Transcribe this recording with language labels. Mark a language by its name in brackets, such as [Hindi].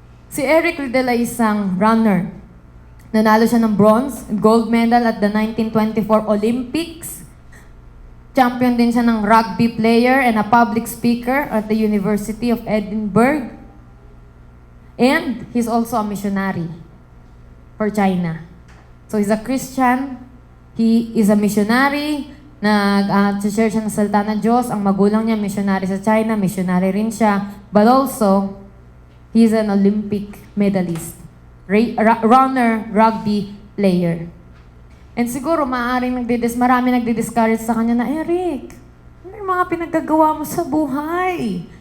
[Filipino] Si Eric Liddell ay isang runner. Nanalo siya ng [English] bronze and gold medal at the 1924 Olympics. Champion [Filipino] din siya ng [English] rugby player and a public speaker at the University of Edinburgh. And he's also a missionary for China. So he's a Christian. He is a missionary. [Filipino] Nag-share siya ng salita ng Diyos. Ang magulang niya, missionary sa China. Missionary rin siya. [English] But also, he's an Olympic medalist. [Filipino] Runner, rugby player. And siguro, marami nagdi-discourage sa kanya na, Eric, ano yung mga pinagagawa mo sa buhay?